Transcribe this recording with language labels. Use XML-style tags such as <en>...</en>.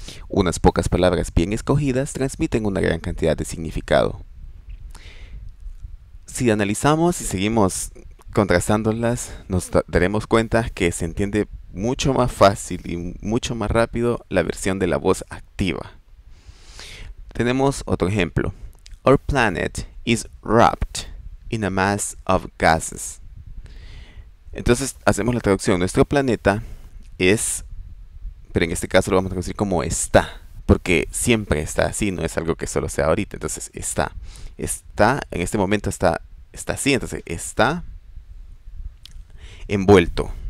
<es>Unas pocas palabras bien escogidas transmiten una gran cantidad de significado. Si analizamos y seguimos contrastándolas, nos daremos cuenta que se entiende mucho más fácil y mucho más rápido la versión de la voz activa. Tenemos otro ejemplo.</es> <en>Our planet is wrapped in a mass of gases.</en> <es>Entonces hacemos la traducción. Nuestro planeta es, pero en este caso lo vamos a traducir como está, porque siempre está así, no es algo que solo sea ahorita. Entonces está, en este momento está así, entonces está envuelto.</es>